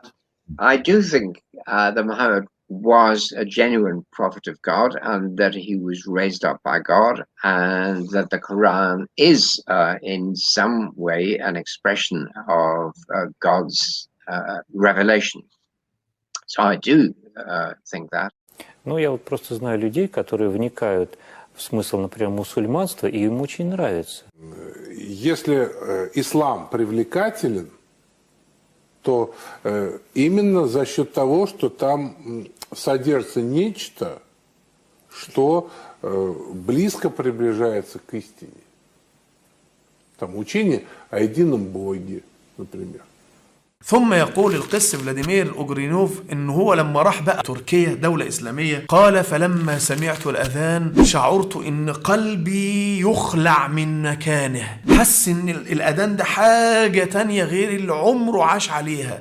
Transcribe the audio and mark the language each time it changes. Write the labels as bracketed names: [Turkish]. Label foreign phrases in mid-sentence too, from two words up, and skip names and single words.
[English] I do think that Muhammad was a genuine prophet of God, and that he was raised up by God, and that the Quran is in some way an expression of God's revelation. So I do think that. [Russian] Ну, я вот просто знаю людей, которые вникают в смысл, например, мусульманства, и им очень нравится. Если ислам привлекателен, то именно за счет того, что там содержится нечто, что близко приближается к истине. Там учение о едином Боге, например. [Arabic] ثم يقول القس فلاديمير أوغرينوف إن هو لما راح بقى تركيا دولة إسلامية قال: فلما سمعت الأذان شعرت إن قلبي يخلع من مكانه. حس إن الأذان ده حاجة تانية غير اللي عمره عاش عليها.